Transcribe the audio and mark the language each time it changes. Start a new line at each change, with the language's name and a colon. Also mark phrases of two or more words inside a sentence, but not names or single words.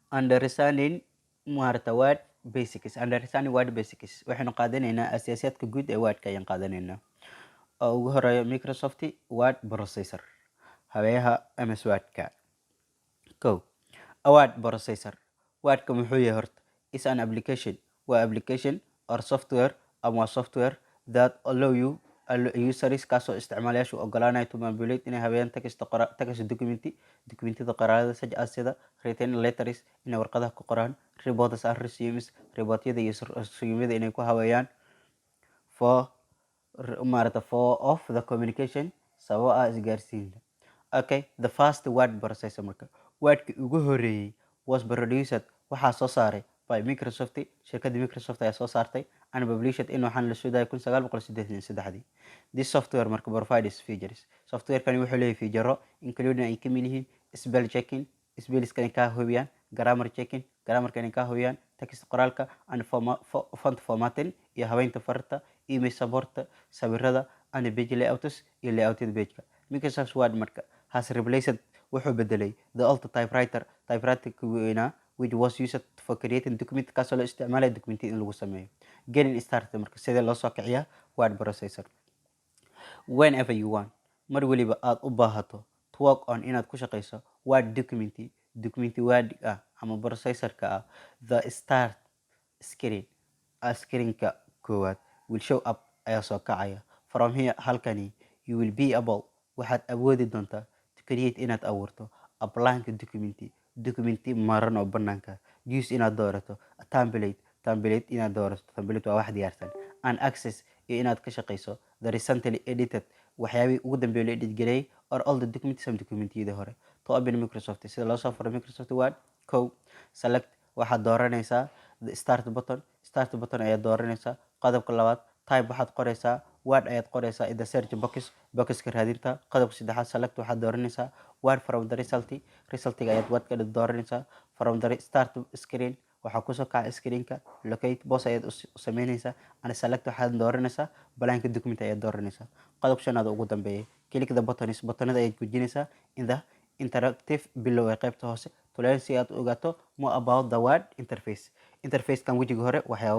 English: understanding maarata word basics. Understanding word basics
Somali: waxaynu qaadanaynaa asaasiyaadka guud ee wordka ayaan qaadanaynaa. oo ugu horeeya Microsoft Word Processor habeeyaha MS Wordka. Kow,
English: a word processor.
Somali: Wordka muxuu yahay horta?
English: Is an application. Waa application or software ama software that allow you users
Somali: kaasoo isticmaalayaashu ogolaanaya
English: to manipulate
Somali: inay habeeyaan
English: text
Somali: documentada qoraalada
English: such as sida written letters
Somali: inay warqadaha ku qoraan,
English: reports and resumes
Somali: reportyada iyo resumeyada inay ku habeeyaan
English: for of the communication
Somali: sababo ah isgaarsiinta.
English: Okay, the first word processor
Somali: marka wordki ugu horeeyay
English: was produced
Somali: waxaa soo saaray
English: by Microsoft.
Somali: Shirkadda Microsoft ayaa soo saartay
English: and published in
Somali: waxaan la soo daayay 1983.
English: This software marka provides features.
Somali: Softwarekani wuxuu leeyahay
English: features including
Somali: ay ka mid yihiin
English: spell checking,
Somali: spellskani ka hubiyaan,
English: grammar checking,
Somali: grammarkani ka hubiyaan, text qoraalka
English: and font formatting
Somali: iyo habeynta farta,
English: email support,
Somali: sawirada
English: and page layouts
Somali: iyo layoutyada page-ka.
English: Microsoft Word marka has replaced
Somali: wuxuu bedelay
English: the old typewriter weynaa which was used for creating document
Somali: kaasoo la isticmaalaya documenty in lagu sameeyo.
English: Getting started
Somali: marka sidee loo soo kiciyaa
English: word processor. Whenever you want,
Somali: mar waliba aad u baahato
English: to work on
Somali: inaad ku shaqeyso
English: word document
Somali: word ah ama processorka ah,
English: the start
Somali: screenka koowaad
English: will show up
Somali: ayaa soo kacaya.
English: From here halkani you will be able
Somali: waxaad awoodi doontaa
English: to create
Somali: inaad abuurto
English: a blank document
Somali: maran oo banaanka. Use inaad doorato
English: a template
Somali: inaad doorato template waa wax diyaarsan,
English: and access
Somali: iyo inaad ka shaqeyso
English: the recently edited
Somali: waxyaabihii ugu dambeeyay la edit gareeyay
English: or all the documents and
Somali: documentiyada hore.
English: To open
Somali: Microsoft sida loo soo furo Microsoft Word. Kow, select waxaad dooranaysaa
English: the start button
Somali: ayaad dooranaysaa. qodobka labaad, type waxaad qoraysaa word ayaad qoraysaa
English: in the search
Somali: boxka raadinta. qodobka saddexaad, select waxaad dooranaysaa word
English: from the
Somali: resultiga ayaad word ka dooranaysaa.
English: From the start screen
Somali: waxaa kusoo kaca screenka,
English: locate boss
Somali: ayaad u sameynaysaa,
English: and select
Somali: waxaad dooranaysaa
English: blank document
Somali: ayaad dooranaysaa. qodobka shanaad ugu dambeeyay,
English: click the
Somali: buttonada ayaad gujinaysaa
English: in the interactive below
Somali: ee qaybta hoose
English: to learn
Somali: si aad u ogaato
English: more about the word interface.
Somali: Interfacekan wejiga hore waxyaabo badan